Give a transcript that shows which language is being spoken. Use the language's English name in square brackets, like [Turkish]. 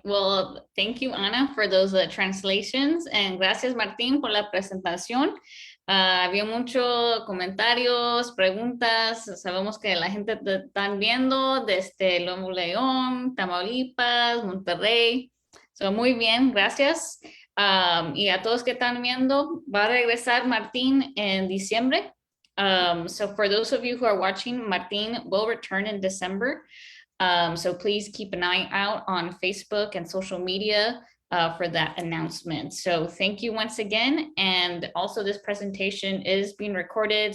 [English] Well, thank you, Ana, for those translations. [Spanish] And gracias, Martín, por la presentación. Había muchos comentarios, preguntas. Sabemos que la gente te están viendo desde Nuevo León, Tamaulipas, Monterrey. So, muy bien, gracias. Y a todos que están viendo, va a regresar Martín en diciembre. [English] So for those of you who are watching, Martín will return in December. So please keep an eye out on Facebook and social media for that announcement. So thank you once again. And also this presentation is being recorded.